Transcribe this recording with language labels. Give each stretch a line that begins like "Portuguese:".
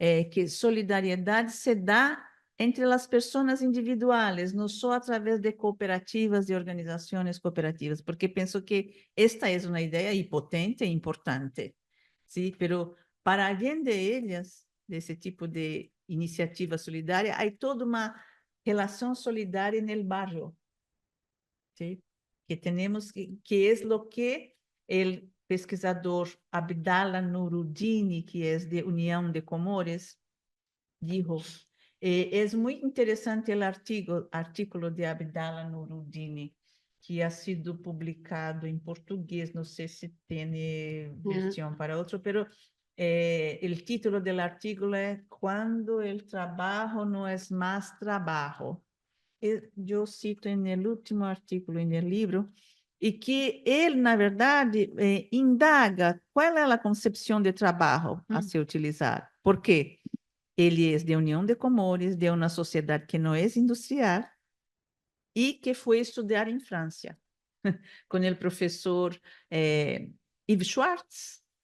Portuguese: que solidariedade se dá entre as pessoas individuais, não só através de cooperativas e organizações cooperativas, porque penso que esta é uma ideia potente e importante, sim, pero para alguém de elas, desse tipo de iniciativa solidária, há toda uma relação solidária no barrio, sim, que temos que é o que o pesquisador Abdallah Nuruddin, que é de União de Comores, dijo.
Spanish: Es muy interesante el artículo de Abdallah Nuruddin, que ha sido publicado en portugués, no sé si tiene versión para otro, pero el título del artículo es Cuando el trabajo no es más trabajo. Yo cito en el último artículo en el libro
Portuguese: e que ele, na verdade, indaga qual é a concepção de trabalho a ser utilizada. Por quê? Ele é de União de Comores, de uma sociedade que não é industrial e que foi estudar em França, com o professor Yves Schwartz.